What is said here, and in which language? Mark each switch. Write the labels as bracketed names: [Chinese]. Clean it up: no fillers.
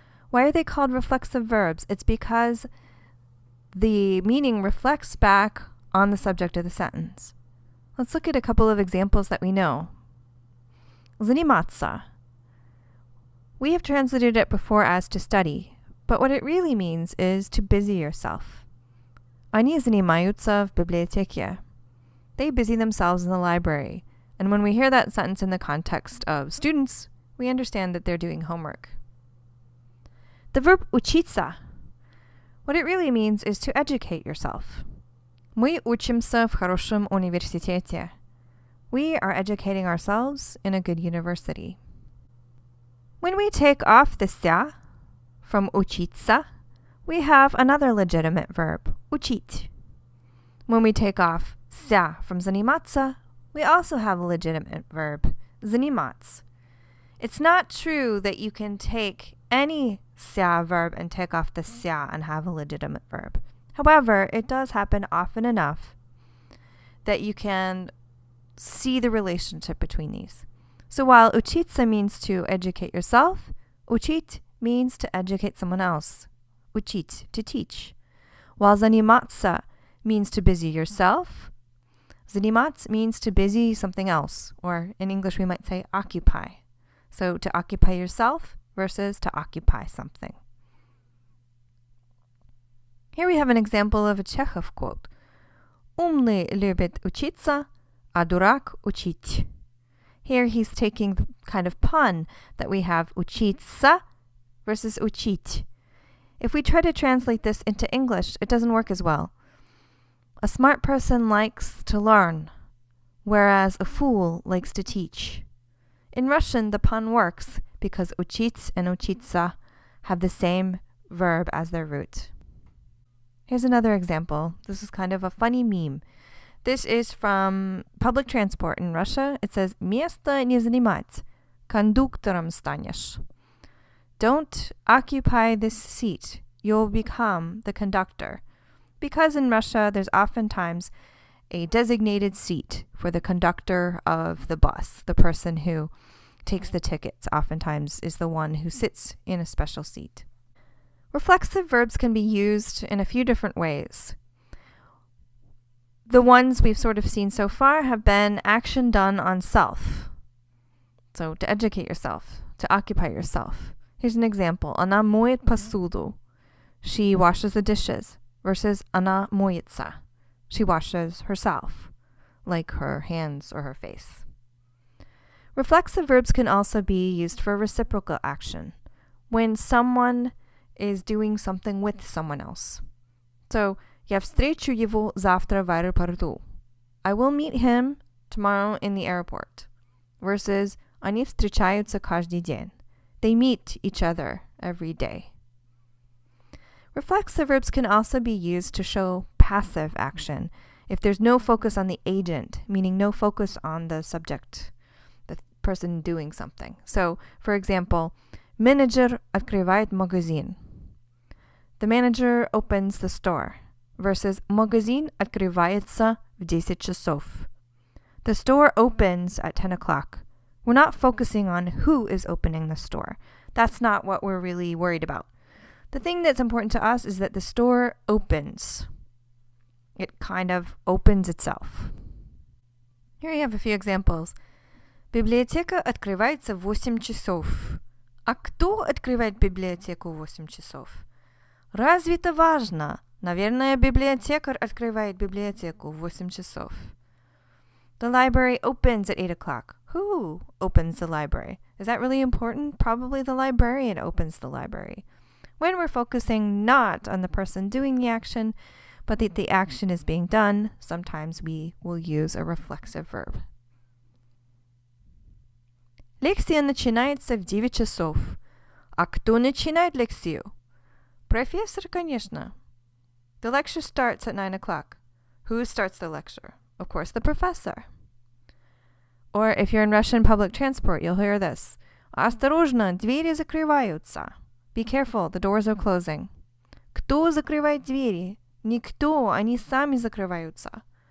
[English] Why are they called reflexive verbs? It's because the meaning reflects back on the subject of the sentence. Let's look at a couple of examples that we know. [Russian] Заниматься. [English] We have translated it before as to study, but what it really means is to busy yourself. [Russian] Они занимаются в библиотеке. [English] They busy themselves in the library. And when we hear that sentence in the context of students, we understand that they're doing homework. The verb учиться. What it really means is to educate yourself. [Russian] Мы учимся в хорошем университете. [English] We are educating ourselves in a good university. When we take off the ся from учиться, we have another legitimate verb, учить. When we take off ся from заниматься, we also have a legitimate verb, заниматься. It's not true that you can take any ся verb and take off the ся and have a legitimate verb. However, it does happen often enough that you can see the relationship between these. So while учиться means to educate yourself, учить means to educate someone else. Учить, to teach. While заниматься means to busy yourself, заниматься means to busy something else, or in English we might say occupy. So to occupy yourself versus to occupy something. Here we have an example of a Chekhov quote. [Russian] Умный любит учиться, а дурак учить. [English] Here he's taking the kind of pun that we have учиться versus учить. If we try to translate this into English, it doesn't work as well. A smart person likes to learn, whereas a fool likes to teach. In Russian, the pun works because учить and учиться have the same verb as their root. Here's another example. This is kind of a funny meme. This is from public transport in Russia. [Russian] It says, «Место не занимать, кондуктором станешь». [English] Don't occupy this seat. You'll become the conductor. Because in Russia, there's oftentimes a designated seat for the conductor of the bus. The person who takes the tickets oftentimes is the one who sits in a special seat. Reflexive verbs can be used in a few different ways. The ones we've sort of seen so far have been action done on self. So to educate yourself, to occupy yourself. Here's an example. [Russian] Она моет посуду. [English] She washes the dishes. [Russian] Versus она моется. [English] She washes herself, like her hands or her face. Reflexive verbs can also be used for reciprocal action, when someone is doing something with someone else. [Russian] So, я встречу его завтра в аэропорту. [English] I will meet him tomorrow in the airport. [Russian] Versus, они встречаются каждый день. [English] They meet each other every day. Reflexive verbs can also be used to show passive action if there's no focus on the agent, meaning no focus on the subject, the person doing something. So, for example, [Russian] менеджер открывает магазин. [English] The manager opens the store versus [Russian] магазин открывается в 10 часов. [English] The store opens at 10 o'clock. We're not focusing on who is opening the store. That's not what we're really worried about. The thing that's important to us is that the store opens. It kind of opens itself. Here you have a few examples. [Russian] Библиотека открывается в 8 часов. А кто открывает библиотеку в 8 часов? Разве это важно? Наверное, библиотекарь открывает библиотеку в 8 часов. [English] The library opens at 8 o'clock. Who opens the library? Is that really important? Probably the librarian opens the library. When we're focusing not on the person doing the action, but that the action is being done, sometimes we will use a reflexive verb. [Russian] Лекция начинается в 9 часов. А кто начинает лекцию? Профессор, конечно. [English] The lecture starts at 9 o'clock. Who starts the lecture? Of course, the professor. Or if you're in Russian public transport, you'll hear this. [Russian] Осторожно, двери закрываются. [English] Be careful, the doors are closing. [Russian] Кто закрывает двери? Никто, они сами закрываются.